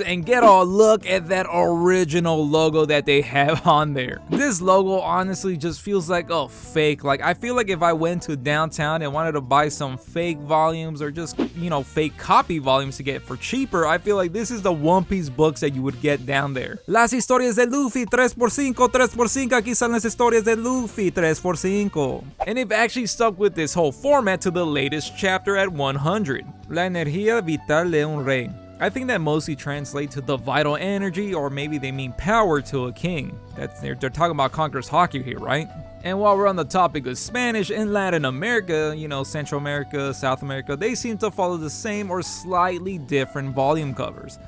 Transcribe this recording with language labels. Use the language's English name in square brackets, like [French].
[English] And get a look at that original logo that they have on there. This logo honestly just feels like a fake. Like, I feel like if I went to downtown and wanted to buy some fake volumes or just, you know, fake copy volumes to get for cheaper, I feel like this is the One Piece books that you would get down there. [Spanish] Las historias de Luffy, 3x5, 3x5, aquí están las historias de Luffy, 3x5. [English] And they've actually stuck with this whole format to the latest chapter at 100. [Spanish] La energía vital de un rey. [English] I think that mostly translates to the vital energy, or maybe they mean power to a king. They're talking about Conqueror's Haki here, right? And while we're on the topic of Spanish, in Latin America, you know, Central America, South America, they seem to follow the same or slightly different volume covers.